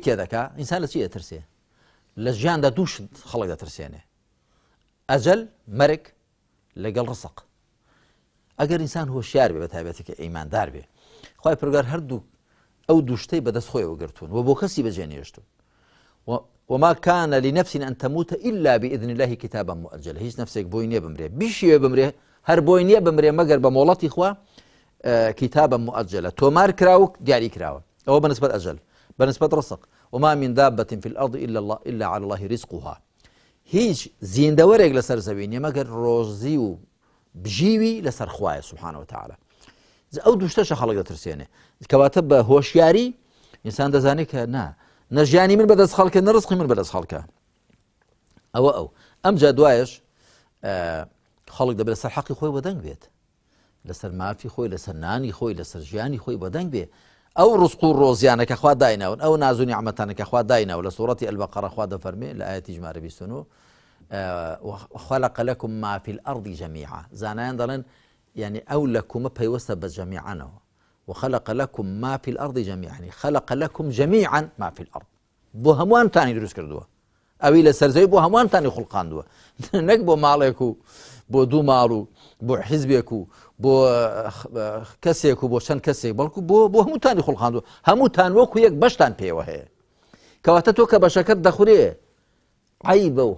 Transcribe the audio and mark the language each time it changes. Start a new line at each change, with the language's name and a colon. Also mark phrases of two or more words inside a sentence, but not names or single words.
Central Kurdish: تێدەکا ئینسان لە چی دەترسێ لە ژیاندا دووش خەڵک دەترسێنێ ئەجەل مەرگ لەگەڵ ڕزق ئەگەر ئینسان هۆشیار بێ بە تایبەتی کە ئیماندار بێ خوای پەروەردگار هەردوو ئەو دووشتەی بەدەست خۆیەوە گرتوون و بۆ کەسی بەجێنێشتون
Arabic: وما كان لنفس أن تموت إلا بإذن الله كتابا مؤجلا
Central Kurdish: هیچ نفسێک بۆی نییە بمرێ بیشیوێ بمرێ هەر بۆی نییە بمرێ مەگەر بە مۆڵەتی خوا
Arabic: كتابا مؤجلا
Central Kurdish: تۆمار کراوە دیاری کراوە ئەوە بەنسبەت ئەجەل بەنسبەت ڕزق
Arabic: وما من دابة في الأرض إلا على الله رزقها
Central Kurdish: هیچ زیندەوەرێک لەسەر زەوی نییە مەگەر ڕۆزی و بژیوی لەسەر خوایە
Arabic: سبحانه وتعالى
Central Kurdish: ئەو دووشتەشە خەڵک دەترسێنێ کەواتە بە هۆشیاری ئینسان دەزانێت کە نەژیانی من بەدەست خەڵکە نەڕزقی من بەدەست خەڵکە ئەو ئەم جا دوایش خەڵک دەبێت لەسەر حەقی خۆی بەدەنگ بێت لەسەر مافی خۆی لەسەر نانی خۆی لەسەر ژیانی خۆی بەدەنگ بێ ئەو ڕزق و ڕۆزیانەکە خوا دایناون ئەو ناز و نیعمەتانەکە خوا دایناوە لە سوورەتی ئەلبەقەرە خوا دەفەرمێ لە ئاەتی ژمارە 29
Arabic: وخلق لكم ما في الأرض جميعا
Central Kurdish: زانایان دەڵێن يعني ئەو لەکومە پەیوەستە بە جەمیعانەوە
Arabic: وخلق لكم ما في الأرض جميعا يعني خلق لكم جميعا ما في الأرض
Central Kurdish: بۆ هەمووانتانی دروست کردووە ئەوی لە سەرزەوی بۆ هەمووانتانی خوڵقاندووە نەک بۆ ماڵێک و بۆ دوو ماڵ و بۆ حیزبێک و بۆ کەسێک و بۆ چەند کەسێک بەڵکو بۆ هەمووتانی خوڵقاندووە هەمووتان وەکو یەک بەشتان پێوە هەیە کەواتە تۆ کە بەشەکەت دەخورێ عیبە و